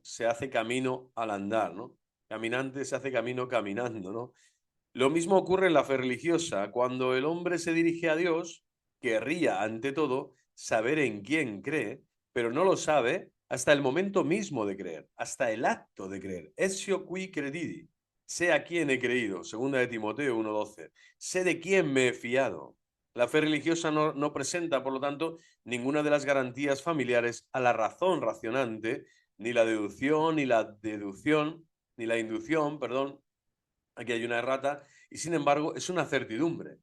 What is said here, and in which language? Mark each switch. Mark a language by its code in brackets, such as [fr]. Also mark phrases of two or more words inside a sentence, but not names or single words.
[es] Se hace camino al andar, ¿no? Caminante se hace camino caminando, ¿no? Lo mismo ocurre en la fe religiosa. Cuando el hombre se dirige a Dios, querría, ante todo, saber en quién cree, pero no lo sabe hasta el momento mismo de creer, hasta el acto de creer. [la] Essio qui credidi. [es] Sé a quién he creído. Segunda de Timoteo 1:12. Sé de quién me he fiado. La fe religiosa no presenta, por lo tanto, ninguna de las garantías familiares a la razón racionante, ni la deducción, ni la deducción, ni la inducción, perdón, aquí hay una errata, y sin embargo es una certidumbre.